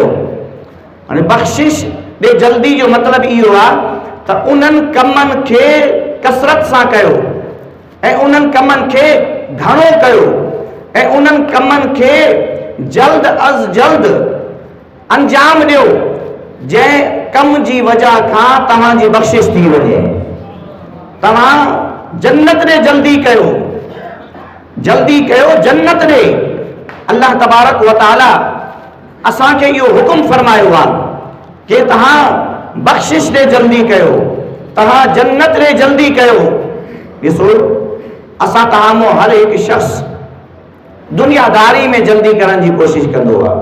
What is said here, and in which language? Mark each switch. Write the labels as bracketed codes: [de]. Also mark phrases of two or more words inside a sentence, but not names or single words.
[sd] हाणे बख्शिश ॾे जल्दी जो मतिलब इहो आहे त उन्हनि कमनि खे कसरत सां कयो ऐं उन्हनि कमनि खे घणो कयो ऐं उन्हनि कमनि खे जल्द अज़ जल्द अंजाम ॾियो जंहिं कम जी वजह खां तव्हांजी बख्शिश थी वञे। तव्हां जन्नत ॾे जल्दी कयो, जल्दी कयो जन्नत ॾे। [ar] الله تبارك وتعالى [sd] असांखे इहो हुकुम फरमायो आहे कि तव्हां बख्शिश ॾे जल्दी कयो, तव्हां जन्नत ॾे जल्दी कयो। ॾिसो असां तव्हां मां हर हिकु शख़्स दुनियादारी में जल्दी करण जी कोशिश कंदो आहे।